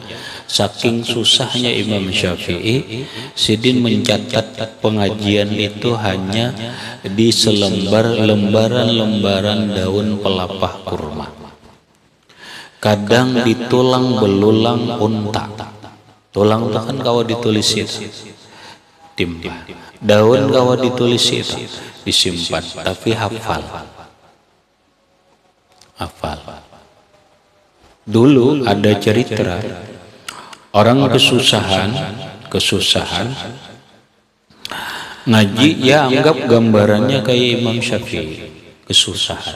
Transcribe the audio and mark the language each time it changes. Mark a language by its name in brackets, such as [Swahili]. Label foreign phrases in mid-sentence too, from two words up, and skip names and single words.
[Indonesian] Saking susahnya Imam Syafi'i, Sidin mencatat pengajian itu hanya di lembaran-lembaran daun pelapah kurma. Kadang di tulang belulang unta. Tulang itu kan kawa ditulis itu. Timbah. Daun kawa ditulis itu disimpan, tapi hafal. Dulu ada cerita orang kesusahan ngaji, ya anggap gambarannya kayak Imam Syafi'i, kesusahan.